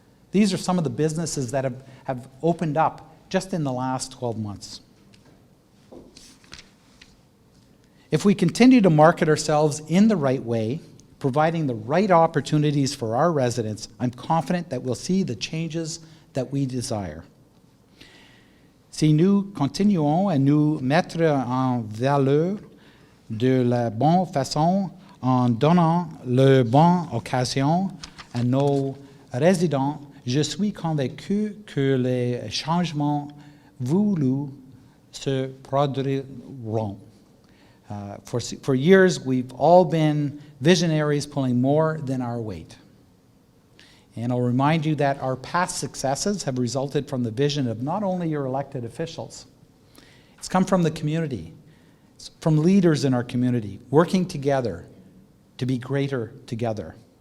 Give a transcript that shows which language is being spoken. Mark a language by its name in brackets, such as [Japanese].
[English] These are some of the businesses that have opened up just in the last 12 months. If we continue to market ourselves in the right way, providing the right opportunities for our residents, I'm confident that we'll see the changes that we desire. [French] Si nous continuons à nous mettre en valeur de la bonne façon en donnant la bonne occasion à nos résidents, je suis convaincu que les changements voulus se produiront. [English] For years, we've all been visionaries pulling more than our weight. And I'll remind you that our past successes have resulted from the vision of not only your elected officials, it's come from the community, it's from leaders in our community, working together to be greater together.